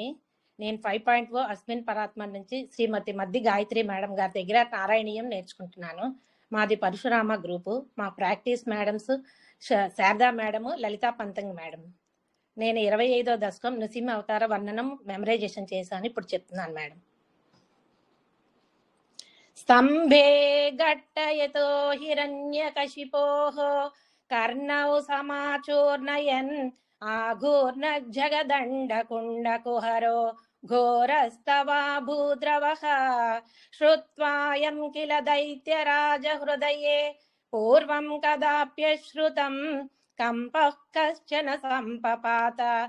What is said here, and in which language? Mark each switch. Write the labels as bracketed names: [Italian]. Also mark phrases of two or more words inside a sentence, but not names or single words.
[Telugu] నేను 5.0 అస్మిన్ పరాత్మ నుంచి శ్రీమతి మద్ది గాయత్రి మేడం గారి దగ్గర నారాయణీయం నేర్చుకుంటున్నాను. మాది పరశురామ గ్రూపు. మా [English] practice madams [Telugu] శారదా మేడము, లలితా పంతంగ్ మేడం. నేను 25వ దశకం నృసింహ అవతార వర్ణనం మెమరైజేషన్ చేశాను, ఇప్పుడు చెప్తున్నాను మేడం. [Sanskrit] स्तंभे घट्टयतो हिरण्यकशिपोः कर्णौ समाचूर्णयन् आघूर्णजगदण्डकुण्डकुहरो घोरस्तवा भूद्रवः श्रुत्वायं किल दैत्यराजहृदये पूर्वं कदाप्यश्रुतं कम्पः कश्चन सम्पपात